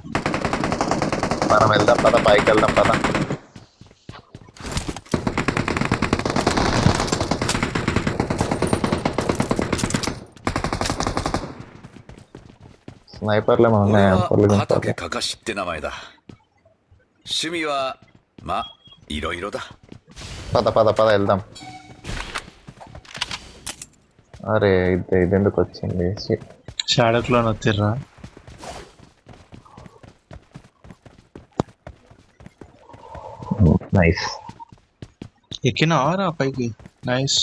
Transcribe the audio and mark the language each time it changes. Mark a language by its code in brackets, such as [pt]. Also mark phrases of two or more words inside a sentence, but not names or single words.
[te] మనం వెళ్దాం పద, పైకి వెళ్దాం పద. స్నైపర్లు ఏమైనా ఉన్నాయా? [ja] 畑かかしって名前だ。趣味はまいろいろだ。 [te] పద పద పద వెళ్దాం. అరే ఇది ఎందుకు వచ్చింది? [en] shadow clone [te] వచ్చిర్రా. నైస్. ఎక్కినావారా పైకి? నైస్.